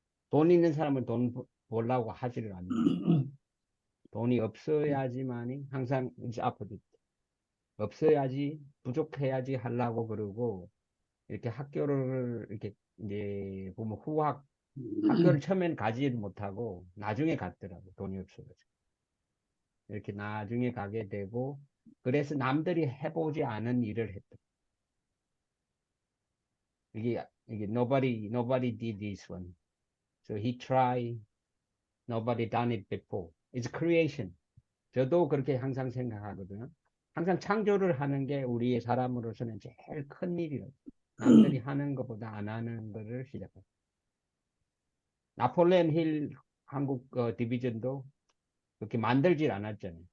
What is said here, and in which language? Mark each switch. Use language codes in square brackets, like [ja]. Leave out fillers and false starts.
[ko] 돈 있는 사람은 돈 벌라고 하지를 않는 거야. 돈이 없어야지만이 항상 이제 앞으로 없어야지 부족해야지 하려고 그러고 이렇게 학교를 이렇게 이제 보면 학교를 처음엔 가지 못하고 나중에 갔더라고. 돈이 없어가지고. 이렇게 나중에 가게 되고 그래서 남들이 해보지 않은 일을 했다. 이게 [en] nobody did this one. So he tried. Nobody done it before. It's creation. [ko] 저도 그렇게 항상 생각하거든요. 항상 창조를 하는 게 우리의 사람으로서는 제일 큰 일이에요. 남들이 하는 것보다 안 하는 거를 시작해요. 나폴레온 힐 한국 디비전도 그렇게 만들질 않았잖아요.